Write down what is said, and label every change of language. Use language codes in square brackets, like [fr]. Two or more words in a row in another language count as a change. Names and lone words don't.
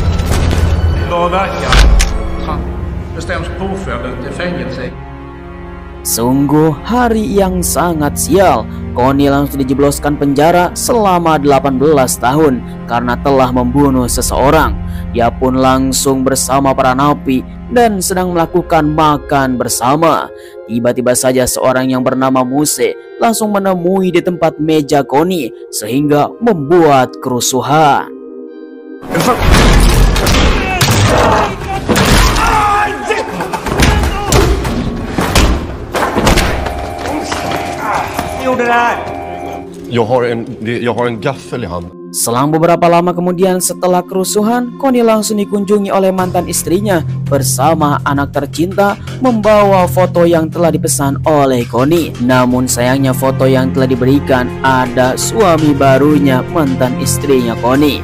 [sv] Vad verkar? Bestäms påföljden till fängelse. [id] Sungguh hari yang sangat sial. Connie langsung dijebloskan penjara selama 18 tahun karena telah membunuh seseorang. Dia pun langsung bersama para napi dan sedang melakukan makan bersama. Tiba-tiba saja seorang yang bernama Muse langsung menemui di tempat meja Connie sehingga membuat kerusuhan. [sv] Jag har en gaffel i handen. [id] Selang beberapa lama kemudian setelah kerusuhan, Connie langsung dikunjungi oleh mantan istrinya bersama anak tercinta membawa foto yang telah dipesan oleh Connie. Namun sayangnya foto yang telah diberikan ada suami barunya mantan istrinya Connie.